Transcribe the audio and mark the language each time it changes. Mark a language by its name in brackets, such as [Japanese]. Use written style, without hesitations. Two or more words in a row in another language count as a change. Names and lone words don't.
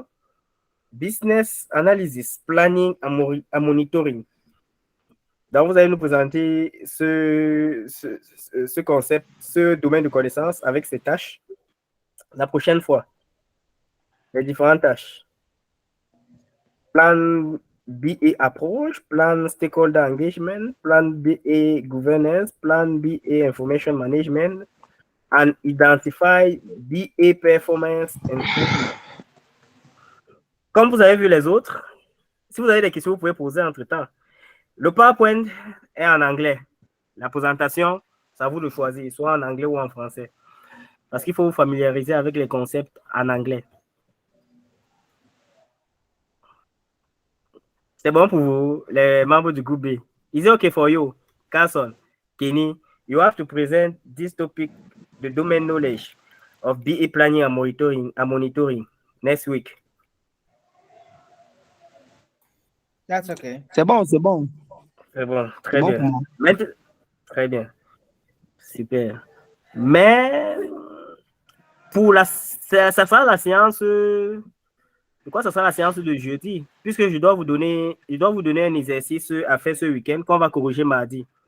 [English] Business Analysis, Planning and Monitoring. [French] Donc, vous allez nous présenter ce concept, ce domaine de connaissance avec ses tâches la prochaine fois. Les différentes tâches. [English] Plan BA Approach, Plan Stakeholder Engagement, Plan BA Governance, Plan BA Information Management, and Identify BA Performance Improvement. [French] Comme vous avez vu les autres, si vous avez des questions, vous pouvez poser entre-temps. Le PowerPoint est en anglais. La présentation, c'est à vous de choisir, soit en anglais ou en français. Parce qu'il faut vous familiariser avec les concepts en anglais. C'est bon pour vous, les membres du groupe B. [English] Is it okay for you, Carson, Kenny? You have to present this topic, the domain knowledge of BA planning and monitoring next week. That's okay. [French] C'est bon, c'est bon. C'est bon, très bien. Très bien. Super. Mais pour ça sera la séance. De quoi ça sera la séance de jeudi? Puisque je dois vous donner un exercice à faire ce week-end qu'on va corriger mardi.